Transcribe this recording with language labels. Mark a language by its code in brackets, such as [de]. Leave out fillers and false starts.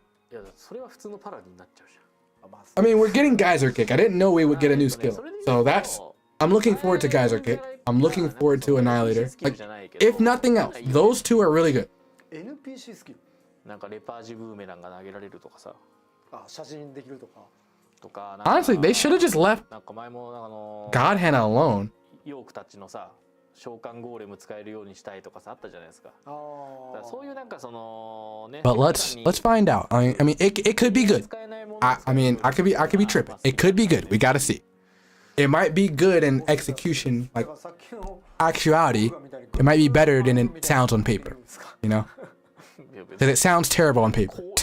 [ja] いや、それは普通のパラになっちゃうじゃん。あ、まあ [en] I mean, we're getting Geyser Kick. I didn't know we would get a new skill. So I'm looking forward to Geyser Kick. I'm looking forward to Annihilator. Like, if nothing else, those two are really good. [ja] NPC スキル。なんかレパージブーメランが投げられるとかさ。あ、写真できるとか。とか。 [en] Honestly, they should have just left [ja] なんか前も [en] God Hand alone. [ja] ヨークたちのさ、召喚ゴーレム使えるようにしたいとかさあったじゃないですか。だからそういうなんかそのね。 [en] But let's find out. I mean, it could be good. I mean, I could be tripping. It could be good. We gotta see. It might be good in execution, like actuality. It might be better than it sounds on paper. You know, because it sounds terrible on paper.